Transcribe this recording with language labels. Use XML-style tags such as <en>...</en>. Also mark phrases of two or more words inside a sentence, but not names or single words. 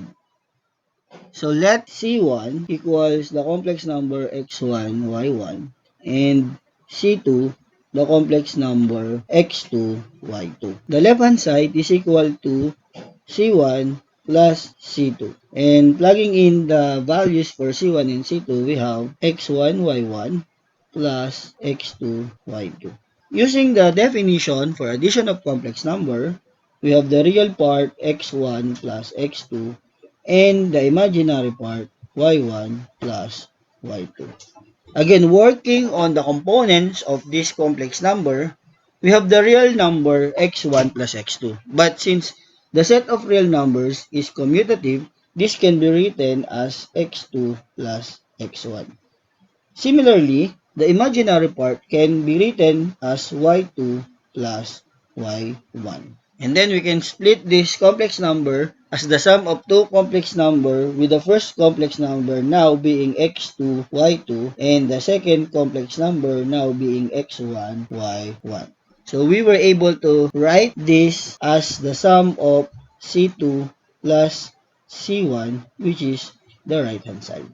<en>So let C1 equals the complex number x1, y1, and C2 the complex number x2, y2. The left-hand side is equal to C1 plus C2. And plugging in the values for C1 and C2, we have x1, y1 plus x2, y2. Using the definition for addition of complex number, we have the real part x1 plus x2 and the imaginary part y1 plus y2. Again, working on the components of this complex number, we have the real number x1 plus x2. But since the set of real numbers is commutative, this can be written as x2 plus x1. Similarly, the imaginary part can be written as y2 plus y1. And then we can split this complex number as the sum of two complex number, with the first complex number now being x2, y2, and the second complex number now being x1, y1. So we were able to write this as the sum of C2 plus C1, which is the right hand side.</en>